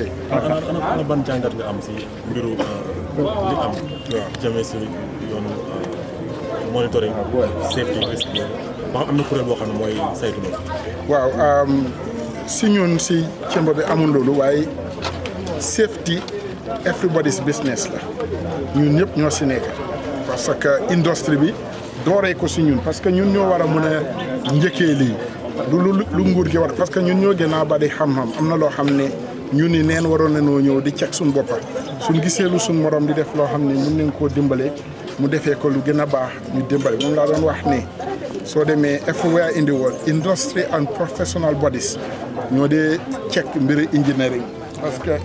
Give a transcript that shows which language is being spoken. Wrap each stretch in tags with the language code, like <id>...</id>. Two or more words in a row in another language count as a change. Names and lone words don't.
<wo>ana ban jàngat nga am si mbiru li am. waaw jëmee si yoonu</wo> <en>monitoring safety</en> <wo>risque ba am na kuréel boo xam ne mooy saytu loolu. waaw si ñun si Chamber bi amul loolu waaye</wo> <en>safety everybody's business</en> <wo>la ñun ñëpp ñoo si nekk</wo> <fr>parce que industrie</fr> <wo>bi dooree ko si ñun</wo> <fr>parce que</fr> <wo>ñun ñoo war a mën a njëkkee lii lu nguur gi war</wo> <fr>parce que</fr> <wo>ñun ñoo gën a bari xam-xam am na loo xam ne ñun ni neen waroon nañoo ñëw di cek suñ boppa suñ gisee lu suñ morom di def loo xam ne mën nañ koo dimbale mu defee ko lu gën a baax ñu dimbale moom laa doon wax ne soo demee</wo> <en>everywhere in the world industry and professional bodies</en> <wo>ñoo dee check mbiri engineering</wo> <fr>parce que</fr>